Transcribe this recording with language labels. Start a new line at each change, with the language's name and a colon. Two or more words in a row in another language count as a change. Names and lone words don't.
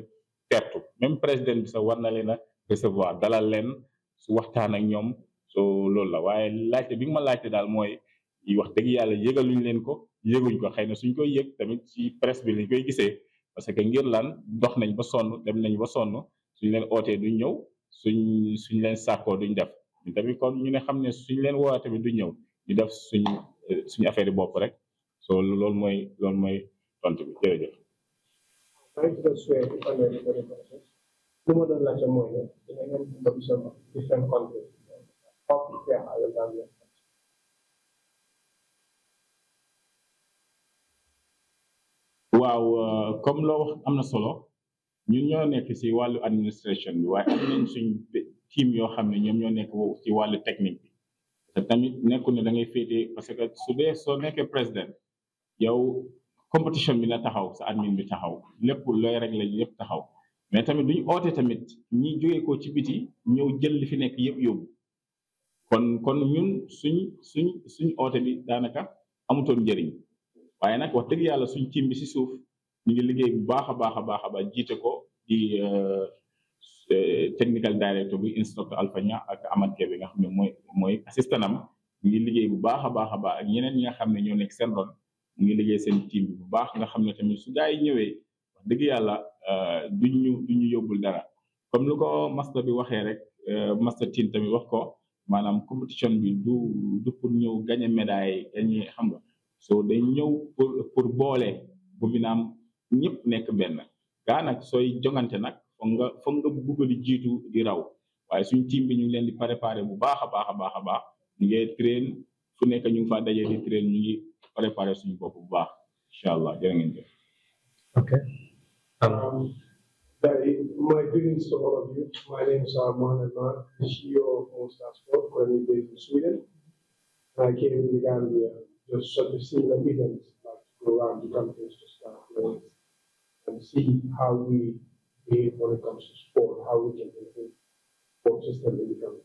Wolof: tertu même président bi sax war na leen a recevoir dalal leen su waxtaan ak ñoom so loolu la waaye laajte bi nga ma laajte daal mooy wax dëgg yàlla yëgaluñ leen ko yëguñ ko xëy na suñ koy yëg tamit ci presse bi lañ koy gisee parce que ngir lan dox nañ ba sonn dem nañ ba sonn suñ leen ootee duñ ñëw suñ leen sàkkoo duñ def ñu tamit kon ñu ne xam ne suñ leen woowee tamit duñ ñëw ñu def suñu affaire yi bopp rek so loolu mooy tontu bi jërëjëf. Lu ma doon laajte mooy ne dina ngeen
English: competition of different countries. How prepare are you Gambia?
Wolof: waaw comme loo wax am na solo ñun ñoo nekk ci wàllu administration bi waaye am nañ suñ team yoo xam ne ñoom ñoo nekk ci wàllu technique bi te tamit nekkul ne da ngay féetee parce que su dee soo nekkee président yow compétition bi na taxaw sa admin bi taxaw lépp looy rek la yëpp taxaw mais tamit duñ oote tamit ñi jógee ko ci biti ñëw jël li fi nekk yëpp yóbbu kon ñun suñ oote bi daanaka amutoon njëriñ waaye nag wax dëgg yàlla suñ team bi ci suuf ñu ngi liggéey bu baax a baax jiite ko di
English: technical director
Wolof: bi instructeur Alpha Nia ak Amad Kebe nga xam ne mooy assistant am ñu ngi liggéey bu baax a baax ak ñeneen ñi nga xam ne ñoo nekk seen ron ñu ngi liggéey seen team bi bu baax nga xam ne tamit su gaa yi ñëwee wax dëgg yàlla duñu yóbbul dara comme lu ko master bi waxee rek
English: master team
Wolof: tamit wax ko maanaam compétition bi du pour ñëw
French: gagner médaille gagner
Wolof: xam nga so day ñëw pour boole Vovinam ñëpp nekk benn gaa nag sooy jongante nag foog nga bugg di jiitu di raw waaye suñ team bi ñu ngi leen di préparer bu baax a baax ñu ngi train fu nekk ñu ngi faa dajee di train ñu ngi préparer suñu bopp bu baax
Arabic: إن شاء الله
Wolof: jërë ngeen jëf.
English: Okay. My greetings to all of you. My name is Mohamed Mar, CEO of All-Star Sport, currently based in Sweden. I came to the Gambia just to see the events, like to go around the countries to start playing and see how we behave when it comes to sport, how we can improve sport system in the country.